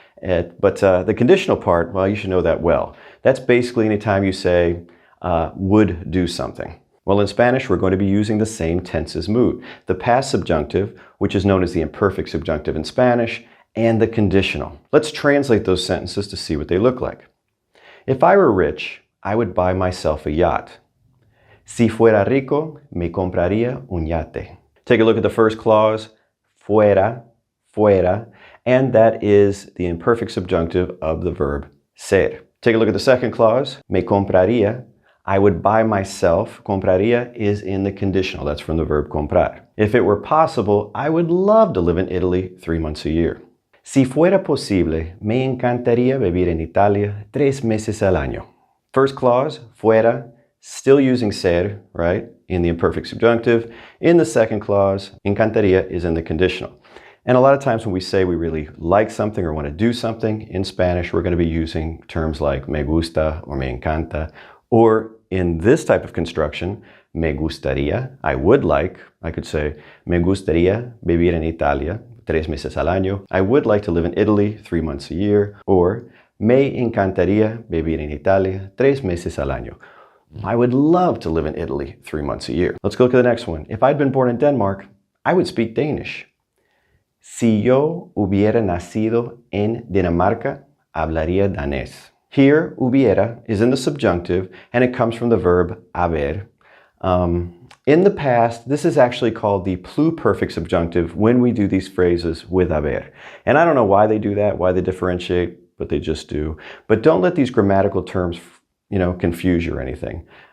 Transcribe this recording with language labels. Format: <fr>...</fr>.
<en>But the conditional part, well, you should know that well. That's basically any time you say, would do something. Well, in Spanish, we're going to be using the same tenses mood. The past subjunctive, which is known as the imperfect subjunctive in Spanish, and the conditional. Let's translate those sentences to see what they look like. If I were rich, I would buy myself a yacht.</en> <es>Si fuera rico, me compraría un yate.</es> <en>Take a look at the first clause, fuera, fuera, and that is the imperfect subjunctive of the verb ser. Take a look at the second clause, me compraría. I would buy myself. Compraría is in the conditional. That's from the verb comprar. If it were possible, I would love to live in Italy 3 months a year.</en> <es>Si fuera posible, me encantaría vivir en Italia 3 meses al año.</es> <en>First clause, fuera, still using ser, right, in the imperfect subjunctive. In the second clause, encantaría is in the conditional. And a lot of times when we say we really like something or want to do something, in Spanish, we're going to be using terms like me gusta or me encanta. Or in this type of construction, me gustaría, I would like, I could say,</en> <es>me gustaría vivir en Italia 3 meses al año.</es> <en>I would like to live in Italy 3 months a year.</en> <es>Or me encantaría vivir en Italia 3 meses al año.</es> <en>I would love to live in Italy 3 months a year. Let's go look at the next one. If I'd been born in Denmark, I would speak Danish.</en> <es>Si yo hubiera nacido en Dinamarca, hablaría danés.</es> <en>Here, hubiera is in the subjunctive, and it comes from the verb haber. In the past, this is actually called the pluperfect subjunctive when we do these phrases with haber. And I don't know why they do that, why they differentiate, but they just do. But don't let these grammatical terms, confuse you or anything.</en>